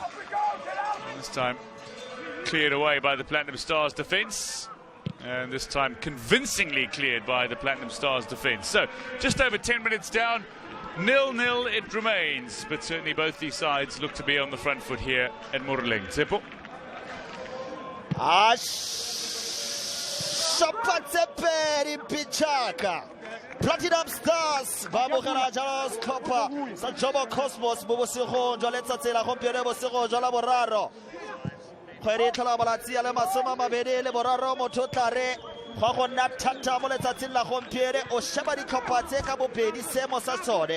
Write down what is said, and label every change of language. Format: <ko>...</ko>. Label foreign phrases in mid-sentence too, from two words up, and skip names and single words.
<en>And this time cleared away by the Platinum Stars defence, and this time convincingly cleared by the Platinum Stars defence. So just over 10 minutes down, 0-0 it remains, but certainly both these sides look to be on the front foot here at Moruleng. Tsepo.</en> <tn>Platinum Stars ba bogela jalo setlhopha sa Jomo Cosmos mo bosigong jwa letsatsi la gompieno bosigong jwa la boraro kgwedi tlhola malatsi a le 23 motho tlare gwa go nna thata mo letsatsing la gompieno o sheba ditlhopha tse ka bobedi seemo sa tsone.</tn>